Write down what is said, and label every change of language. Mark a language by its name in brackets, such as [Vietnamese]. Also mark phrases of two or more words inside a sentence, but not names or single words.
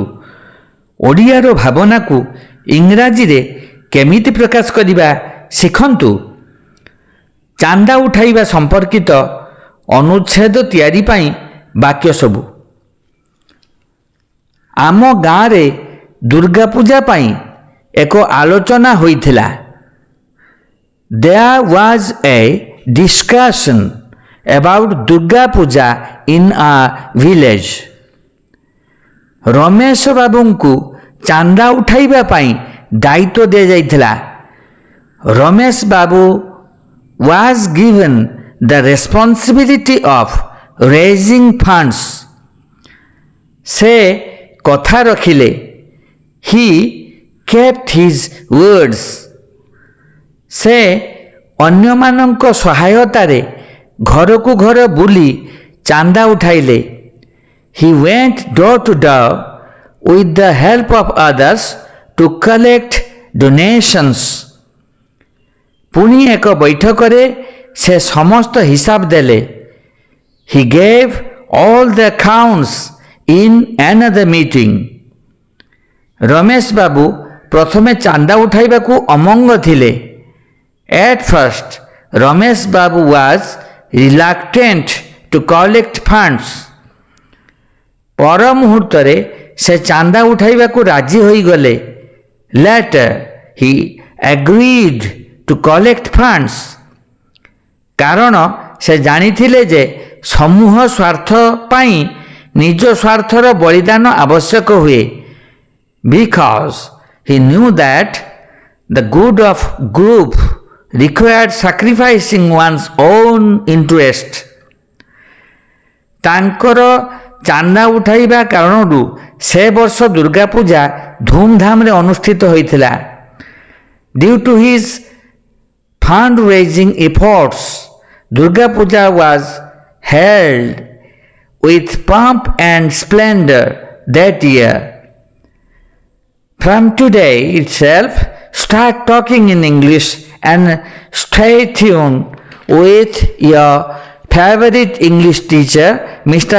[Odia] ଓଡ଼ିଆର ଭାବନାକୁ ଇଂରାଜୀରେ କେମିତି ପ୍ରକାଶ କରିବା ଶିଖନ୍ତୁ। ଚାନ୍ଦା ଉଠାଇବା ସମ୍ପର୍କିତ ଅନୁଚ୍ଛେଦ ତିଆରି ପାଇଁ ବାକ୍ୟ ସବୁ। ଆମ ଗାଁରେ ଦୁର୍ଗା ପୂଜା ପାଇଁ ଏକ ଆଲୋଚନା ହୋଇଥିଲା। [English] There was a discussion about Durga Puja in our village. [Odia] ରମେଶ ବାବୁଙ୍କୁ ଚାନ୍ଦା ଉଠାଇବା ପାଇଁ ଦାୟିତ୍ୱ ଦିଆଯାଇଥିଲା। [English] ରମେଶ ବାବୁ was given the responsibility of raising funds. [Odia] ସେ କଥା ରଖିଲେ। [English] He kept his words. [Odia] ସେ ଅନ୍ୟମାନଙ୍କ ସହାୟତାରେ ଘରକୁ ଘର ବୁଲି ଚାନ୍ଦା ଉଠାଇଲେ। [English] He went door to door with the help of others to collect donations. [Odia] ପୁଣି ଏକ ବୈଠକରେ ସେ ସମସ୍ତ ହିସାବ ଦେଲେ। [English] He gave all the accounts in another meeting. [Odia] ରମେଶ ବାବୁ ପ୍ରଥମେ ଚାନ୍ଦା ଉଠାଇବାକୁ ଅମଙ୍ଗ ଥିଲେ। [English] At first, Ramesh Babu was reluctant to collect funds. [Odia] ପର ମୁହୂର୍ତ୍ତରେ ସେ ଚାନ୍ଦା ଉଠାଇବାକୁ ରାଜି ହୋଇଗଲେ। [English] Later, he agreed to collect funds. [Odia] କାରଣ ସେ ଜାଣିଥିଲେ ଯେ ସମୂହ ସ୍ୱାର୍ଥ ପାଇଁ ନିଜ ସ୍ୱାର୍ଥର ବଳିଦାନ ଆବଶ୍ୟକ ହୁଏ। [English] Because he knew that the good of group required sacrificing one's own interest. [Odia] ତାଙ୍କର ଚାନ୍ଦା ଉଠାଇବା କାରଣରୁ ସେ ବର୍ଷ ଦୁର୍ଗା ପୂଜା ଧୁମଧାମରେ ଅନୁଷ୍ଠିତ ହୋଇଥିଲା। [English] Due to his fundraising efforts, Durga Puja was held with pomp and splendor that year. From today itself, start talking in English and stay tuned with your favorite English teacher, Mr.